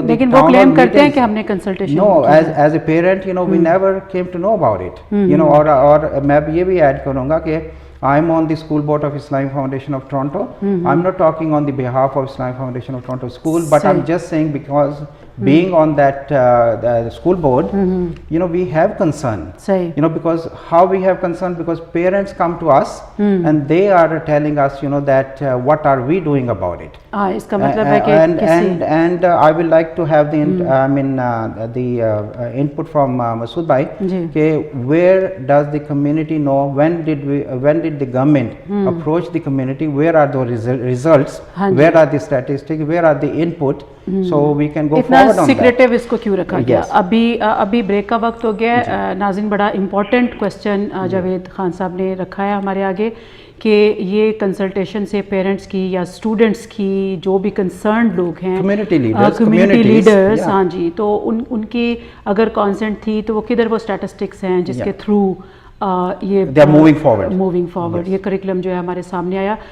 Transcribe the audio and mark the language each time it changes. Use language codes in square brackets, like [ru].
[hi] लेकिन वो क्लेम करते हैं कि हमने consultation [en] No, as a parent, you know, we never came to know about it, you know. [hi] और मैं ये भी ऐड करूँगा कि [en] I am on the School Board of Islamic Foundation of Toronto. I'm not talking on the behalf of Islamic Foundation of Toronto School, but I'm just saying because being on that the school board, you know, we have concern. You know, because how we have concern, because parents come to us and they are telling us, you know, that what are we doing about it. [hi] इसका मतलब है कि [en] and I would like to have the the input from Masood bhai, कि where does the community know, when did the government approach the community, where are the results, where are the statistics, where are the input, so we can go forward on that. [hi] Secretive इसको क्यों रखा गया? अभी break का वक्त हो गया है. नाज़रीन, बड़ा इम्पोर्टेंट क्वेश्चन जावेद खान साहब ने रखा है हमारे आगे कि ये कंसल्टेशन से पेरेंट्स की या स्टूडेंट्स की जो भी कंसर्न लोग हैं, [en] community [hi] लीडर्स, हाँ जी, तो उनकी अगर कॉन्सेंट थी तो वो किधर वो स्टैटिस्टिक्स हैं जिसके थ्रू ये मूविंग फॉरवर्ड ये करिकुलम जो है हमारे सामने आया.